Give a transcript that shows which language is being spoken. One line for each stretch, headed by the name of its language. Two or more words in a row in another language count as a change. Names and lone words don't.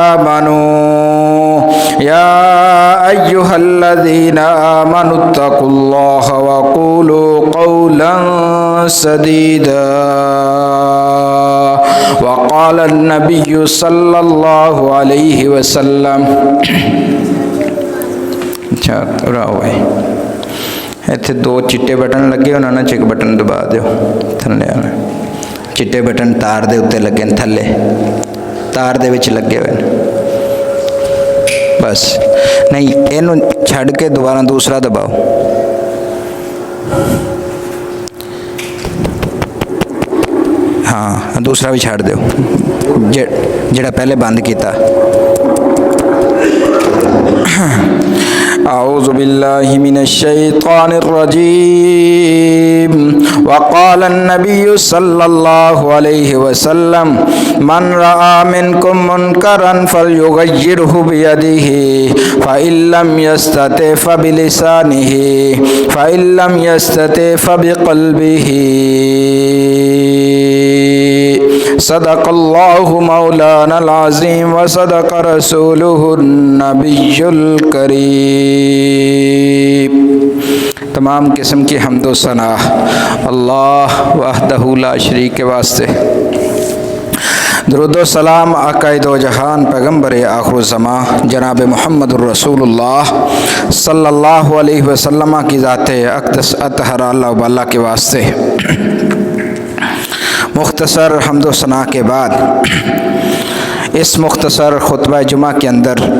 Arabic: آمنوا اتقوا الله وقولوا قولا سديدا وقال النبي صلى الله عليه وسلم
Punjabi: ਇੱਥੇ ਦੋ ਚਿੱਟੇ ਬਟਨ ਲੱਗੇ ਉਹਨਾਂ ਨਾਲ ਚੈੱਕ ਬਟਨ ਦਬਾ ਦਿਓ ਥੱਲੇ ਵਾਲਾ ਚਿੱਟੇ ਬਟਨ ਤਾਰ ਦੇ ਉੱਤੇ ਲੱਗੇ ਨੇ ਥੱਲੇ ਤਾਰ ਦੇ ਵਿੱਚ ਲੱਗੇ ਹੋਏ ਨੇ ਬਸ ਨਹੀਂ ਇਹਨੂੰ ਛੱਡ ਕੇ ਦੁਬਾਰਾ ਦੂਸਰਾ ਦਬਾਓ ਹਾਂ ਦੂਸਰਾ ਵੀ ਛੱਡ ਦਿਓ ਜਿਹੜਾ ਪਹਿਲੇ ਬੰਦ ਕੀਤਾ
Arabic: أعوذ بالله من الشيطان الرجيم وقال النبي صلى الله عليه وسلم من رأى منكم منكرا فليغيره بيده فإن لم يستطع فبلسانه فإن لم يستطع فبقلبه صدق الله مولانا العظيم وصدق رسوله النبي الكريم
Urdu: تمام قسم کی حمد و ثنا اللہ وحدہ لا شریک کے واسطے درود و سلام آقائے دو جہان پیغمبر آخر الزمان جناب محمد الرسول اللہ
Arabic: صلی اللہ علیہ وسلم
Urdu: کی ذات اقدس اطہر اللہ وباللہ کے واسطے مختصر حمد و ثنا کے بعد اس مختصر خطبہ جمعہ کے اندر